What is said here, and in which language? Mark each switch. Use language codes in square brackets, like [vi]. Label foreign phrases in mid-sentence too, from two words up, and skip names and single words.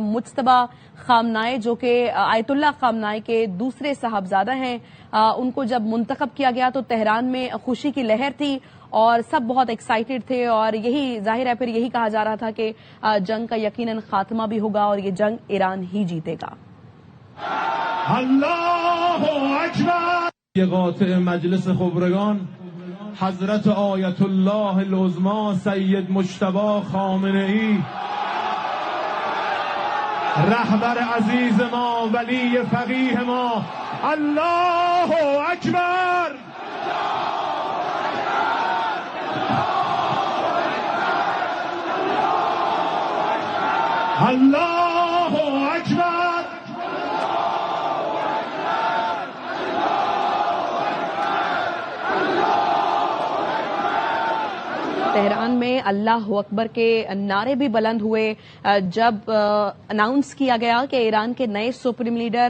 [ur] مجتبی خامنئی جو کہ آیت اللہ خامنئی کے دوسرے صاحبزادہ ہیں، ان کو جب منتخب کیا گیا تو تہران میں خوشی کی لہر تھی اور سب بہت ایکسائٹڈ تھے، اور یہی ظاہر ہے پھر یہی کہا جا رہا تھا کہ جنگ کا یقیناً خاتمہ بھی ہوگا اور یہ جنگ ایران ہی جیتے گا. [ar] اللہ اکبر. [fa] قاطع مجلس خبرگان حضرت آیت اللہ العظمی سید مجتبی خامنئی، رهبر عزیز ما، ولی فقیه ما. [ar] اللہ اکبر. اللہ اکبر. [ur] تہران میں [ar] اللہ اکبر [ur] کے نعرے بھی بلند ہوئے جب اناؤنس کیا گیا کہ ایران کے نئے [en] supreme leader.